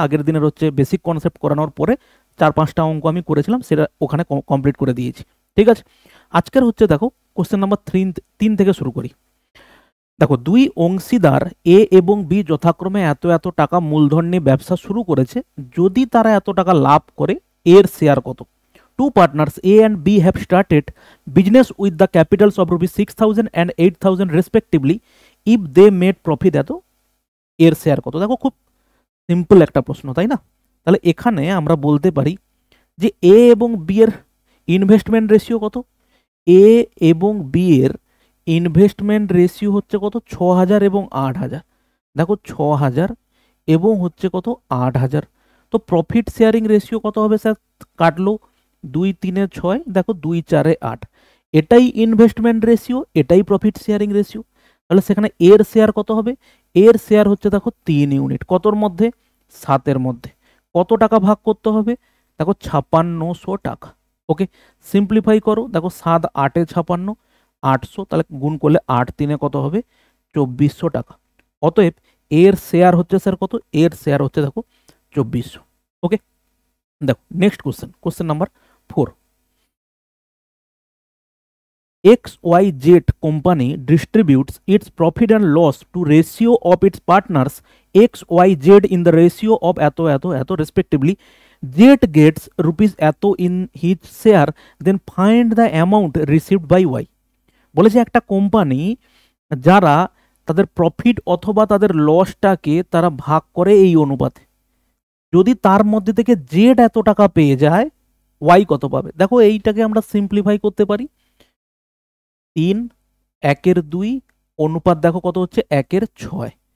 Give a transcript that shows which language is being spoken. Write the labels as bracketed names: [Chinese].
[Bangla] আগের দিনের হচ্ছে বেসিক কনসেপ্ট করানোর পরে 4-5টা অঙ্ক আমি করেছিলাম, সেটা ওখানে কমপ্লিট করে দিয়েছি। ঠিক আছে, আজকের হচ্ছে দেখো কোশ্চেন নাম্বার 3 থেকে শুরু করি। দেখো, দুই অংশীদার এ এবং বি যথাক্রমে এত এত টাকা মূলধন নিয়ে ব্যবসা শুরু করেছে। যদি তারা এত টাকা লাভ করে, এর শেয়ার কত? [English] Two partners A and B have started business with the capitals of rupees 6,000 and 8,000 respectively. If they made profit, [Bangla] এত, এর শেয়ার কত? দেখো, খুব সিম্পল একটা প্রশ্ন, তাই না? তাহলে এখানে আমরা বলতে পারি যে এ এবং বি এর ইনভেস্টমেন্ট রেশিও কত? এ এবং বি এর ইনভেস্টমেন্ট রেশিও হচ্ছে কত? 6,000 এবং 8,000। দেখো, 6,000 এবং হচ্ছে কত? 8,000। তো প্রফিট শেয়ারিং রেশিও কত হবে স্যার? কাটলো 2-3-6, দেখো 2-4-8। এটাই ইনভেস্টমেন্ট রেশিও, এটাই প্রফিট শেয়ারিং রেশিও। তাহলে সেখানে এর শেয়ার কত হবে? এর শেয়ার হচ্ছে দেখো 3 ইউনিট। কতর মধ্যে? 7-এর মধ্যে। কত টাকা ভাগ করতে হবে? দেখো 5,500 টাকা। ওকে, সিম্পলিফাই করো, দেখো 7-8-এ 56, 800, তাহলে গুণ করলে 8-3-এ কত হবে? 2,400 টাকা। অতএব এর শেয়ার হচ্ছে স্যার কত? এর শেয়ার হচ্ছে দেখো 2,400। ওকে, দেখো next question, question number 4। [English] XYZ company distributes its profit and loss to ratio of its partners XYZ in the ratio of [Bangla] এত এত এত [English] respectively. Z gets rupees [Bangla] এত [English] in his share, then find the amount received by Y. [Bangla] বলেছে একটা company যারা তাদের profit অথবা তাদের লসটাকে তারা ভাগ করে এই অনুপাতে, যদি তার মধ্যে থেকে জেড এত টাকা পেয়ে যায়, ওয়াই কত পাবে? দেখো, এইটাকে আমরা সিম্পলিফাই করতে পারি। 3/1/2 অনুপাত দেখো কত হচ্ছে? 1/6।